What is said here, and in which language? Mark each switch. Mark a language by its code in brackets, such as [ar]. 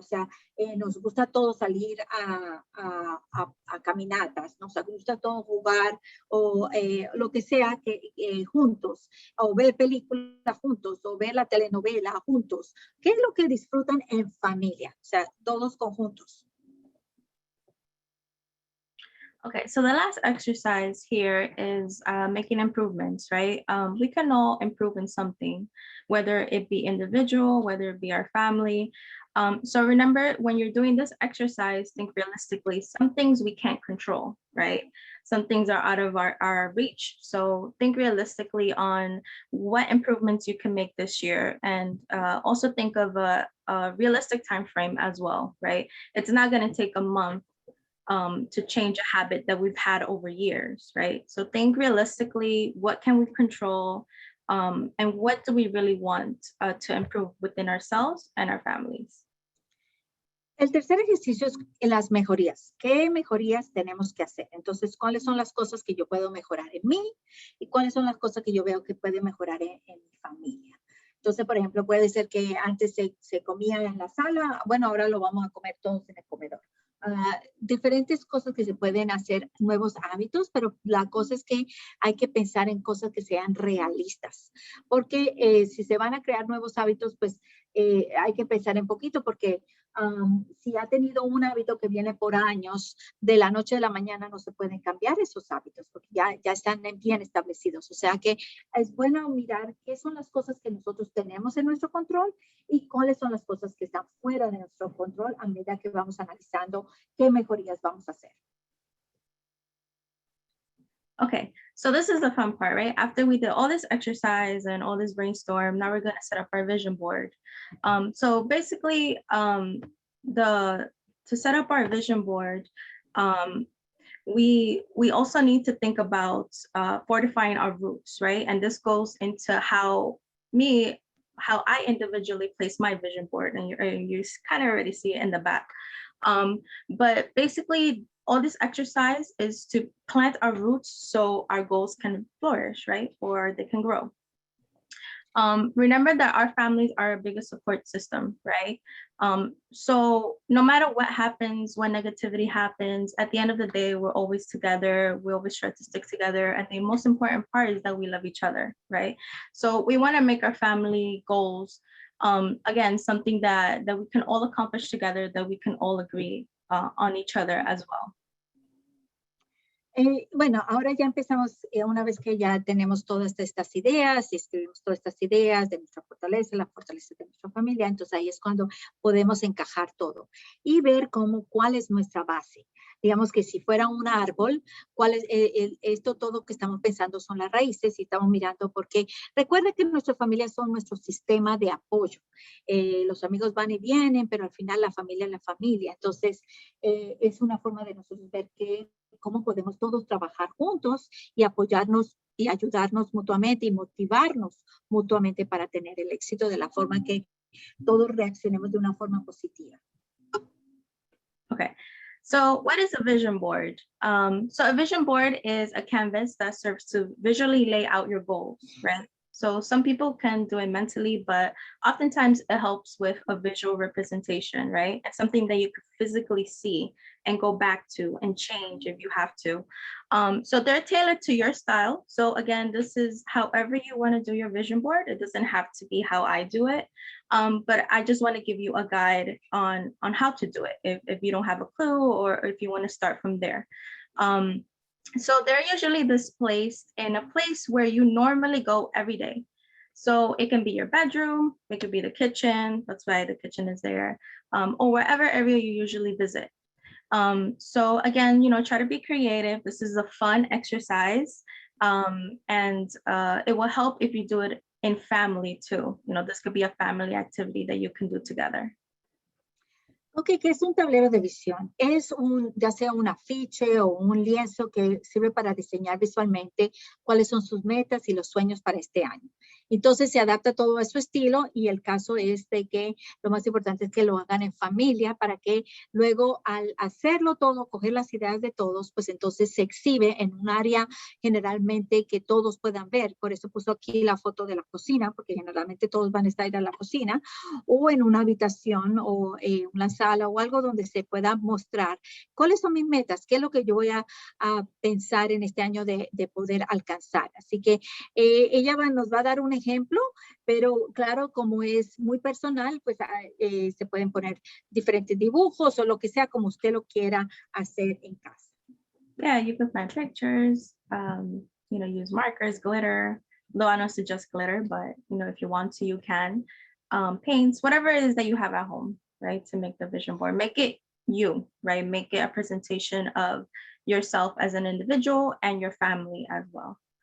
[es] O sea, nos gusta todos salir a caminatas, nos gusta todos jugar o lo que sea que juntos, o ver películas juntos, o ver la telenovela juntos. ¿Qué es lo que disfrutan en familia? O sea, todos conjuntos. [en] Okay, so the last exercise here is making improvements, right? We can all improve in something, whether it be individual, whether it be our family. So remember, when you're doing this exercise, think realistically. Some things we can't control, right? Some things are out of our reach. So think realistically on what improvements you can make this year, and also think of a realistic time frame as well, right? It's not going to take a month to change a habit that we've had over years, right? So think realistically, what can we control, and what do we really want to improve within ourselves and our families? [es] El tercer ejercicio es las mejorías. ¿Qué mejorías tenemos que hacer? Entonces, ¿cuáles son las cosas que yo puedo mejorar en mí? ¿Y cuáles son las cosas que yo veo que puede mejorar en mi familia? Entonces, por ejemplo, puede ser que antes se comía en la sala, bueno, ahora lo vamos a comer todos en el comedor. Diferentes cosas que se pueden hacer, nuevos hábitos, pero la cosa es que hay que pensar en cosas que sean realistas, porque si se van a crear nuevos hábitos, pues hay que pensar en poquito, porque si ha tenido un hábito que viene por años, de la noche a la mañana no se pueden cambiar esos hábitos, porque ya están bien establecidos. O sea que es bueno mirar qué son las cosas que nosotros tenemos en nuestro control y cuáles son las cosas que están fuera de nuestro control a medida que vamos analizando qué mejorías vamos a hacer. [en] Okay, so this is the fun part, right? After we did all this exercise and all this brainstorm, now we're going to set up our vision board. So basically, to set up our vision board, we also need to think about fortifying our roots, right? And this goes into how I individually place my vision board, and you kind of already see it in the back. But basically, all this exercise is to plant our roots so our goals can flourish, right? Or they can grow. Remember that our families are our biggest support system, right? So no matter what happens, when negativity happens, at the end of the day, we're always together. We always try to stick together. And the most important part is that we love each other, right? So we want to make our family goals, again, something that we can all accomplish together, that we can all agree on each other as well. [es] Bueno, ahora ya empezamos, una vez que ya tenemos todas estas ideas y escribimos todas estas ideas de nuestra fortaleza, la fortaleza de nuestra familia, entonces ahí es cuando podemos encajar todo y ver cuál es nuestra base. Digamos que si fuera un árbol, cuál es esto todo que estamos pensando son las raíces y estamos mirando porque recuerda que nuestras familias son nuestro sistema de apoyo. Los amigos van y vienen, pero al final la familia es la familia. Entonces, es una forma de nosotros ver cómo podemos todos trabajar juntos y apoyarnos y ayudarnos mutuamente y motivarnos mutuamente para tener el éxito de la forma que todos reaccionemos de una forma positiva. [en] Okay. So what is a vision board? So a vision board is a canvas that serves to visually lay out your goals, right? So some people can do it mentally, but oftentimes it helps with a visual representation, right? It's something that you could physically see and go back to and change if you have to. So they're tailored to your style. So again, this is however you want to do your vision board. It doesn't have to be how I do it. But I just want to give you a guide on how to do it if you don't have a clue or if you want to start from there. So they're usually displaced in a place where you normally go every day. So it can be your bedroom, it could be the kitchen, that's why the kitchen is there, or wherever area you usually visit. So again, try to be creative. This is a fun exercise, and it will help if you do it in family too. This could be a family activity that you can do together. [es] Ok, ¿qué es un tablero de visión? Es ya sea un afiche o un lienzo que sirve para diseñar visualmente cuáles son sus metas y los sueños para este año. Entonces se adapta todo a su estilo y el caso es de que lo más importante es que lo hagan en familia para que luego al hacerlo todo, coger las ideas de todos, pues entonces se exhibe en un área generalmente que todos puedan ver. Por eso puso aquí la foto de la cocina, porque generalmente todos van a estar en la cocina o en una habitación o una sala o algo donde se pueda mostrar cuáles son mis metas, qué es lo que yo voy a pensar en este año de poder alcanzar. Así que ella nos va a dar un ejemplo, pero claro, como es muy personal, pues se pueden poner diferentes dibujos o lo que sea como usted lo quiera hacer en casa. [en] Yeah, you can find pictures, use markers, glitter. Though I don't suggest glitter, but if you want to, you can. Paints, whatever it is that you have at home, right? To make the vision board, make it you, right? Make it a presentation of yourself as an individual and your family as well.